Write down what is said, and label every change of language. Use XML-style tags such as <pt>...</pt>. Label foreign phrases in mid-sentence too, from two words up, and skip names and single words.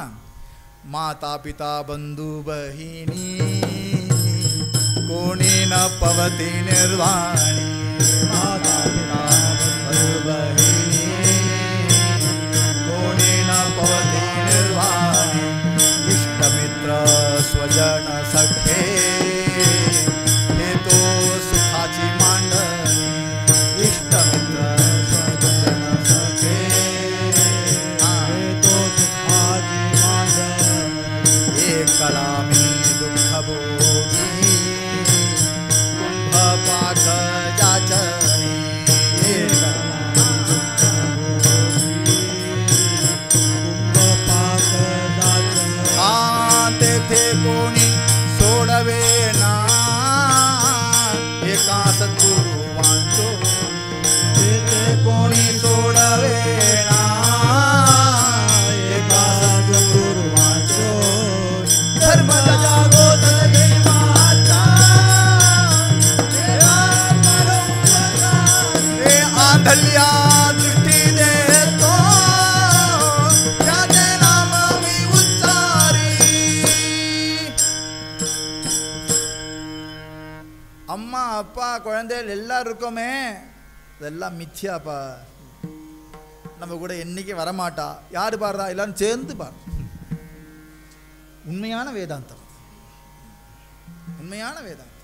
<mr>माता पिता बंधु बहिणी कोणेन भवती निर्वाणी. माता पिता बंधु बहिणी कोणेन भवती निर्वाणी. इष्टमित्र स्वजन சखे हेतो सुखाची मांडणी. इष्टमित्र स्वजन सखे हेतो सुखाची मांडणी. एकला मी दुःख भोगी कुंभपाक जाचणी. एकला दुःख भोगी कुंभपाक जाचणी. तेथे कोणी सोडवे ना एका सद्गुरु वांचो. तेथे कोणी सोडवे ना एका सद्गुरु वांचो. धर्म जागो तले माता हे आंधल्या दृष्टी देतो त्याचे नाम मी उच्चारी.</mr> <ta>அம்மா, அப்பா, குழந்தைகள் எல்லாரும் இருக்கோமே, இதெல்லாம் மித்யாப்பா. நம்ம கூட என்னைக்கு வரமாட்டா. யாரு பாடுறா? எல்லாரும் சேர்ந்து பாரு. உண்மையான வேதாந்தம், உண்மையான வேதாந்தம்.</ta>